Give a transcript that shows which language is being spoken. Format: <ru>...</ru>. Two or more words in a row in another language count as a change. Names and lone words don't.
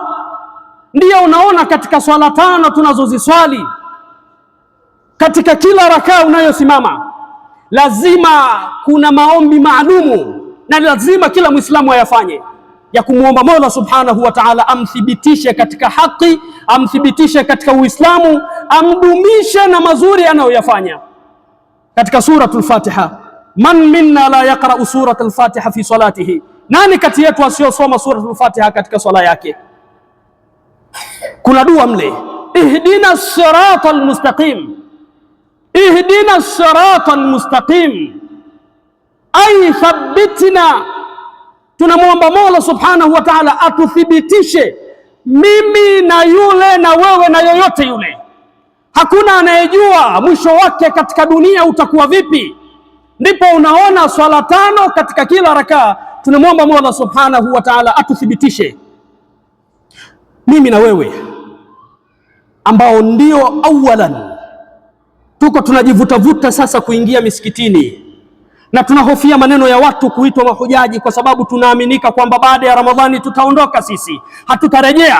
<sw>Ndiyo unaona katika swala 5 tunazoziswali, katika kila rakaa unayosimama lazima kuna maombi maalumu, na lazima kila Muislamu ayafanye, ya kumuomba Mola</sw> <ar>سبحانه وتعالى</ar> <sw>amthibitishe katika haki, amthibitishe katika Uislamu, amdumishe na mazuri anayoyafanya. Katika suratul Fatiha,</sw> <ar>من منا لا يقرأ سورة الفاتحة في صلاته,</ar> <sw>nani kati yetu asiyosoma suratul Fatiha katika swala yake? Kuna dua mle,</sw> <ar>اهدنا الصراط المستقيم، اهدنا الصراط المستقيم, أي ثبتنا.</ar> <sw>Tunamwomba Mola</sw> <ar>سبحانه وتعالى</ar> <sw>atuthibitishe, mimi na yule na wewe na yoyote yule. Hakuna anayejua mwisho wake katika dunia utakuwa vipi. Ndipo unaona swala 5 katika kila rakaa tunamwomba Mola</sw> <ar>سبحانه وتعالى</ar> <sw>atuthibitishe, mimi na wewe ambao ndio awalan tuko tunajivutavuta sasa kuingia misikitini, na tunahofia maneno ya watu kuitwa mahujaji, kwa sababu tunaaminika kwamba baada ya Ramadhani tutaondoka sisi, hatutarejea.</sw>